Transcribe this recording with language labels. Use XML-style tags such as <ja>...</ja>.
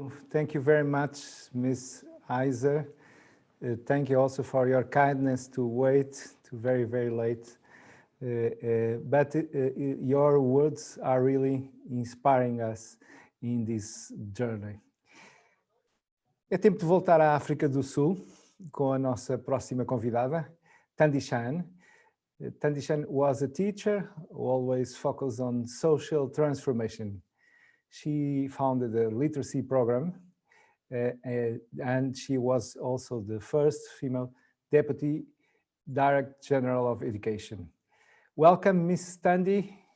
<en>Thank you very much, Ms. Iser. Thank you also for your kindness to wait to very, very late. But your words are really inspiring us in this journey.</en> <pt>É tempo de voltar à África do Sul com a nossa próxima convidada, Thandi Chan.</pt> <en>Thandi Chan was a teacher who always focused on social transformation. She founded a literacy program and she was also the first female Deputy Director General of Education. Welcome, Ms. Thandi.</en>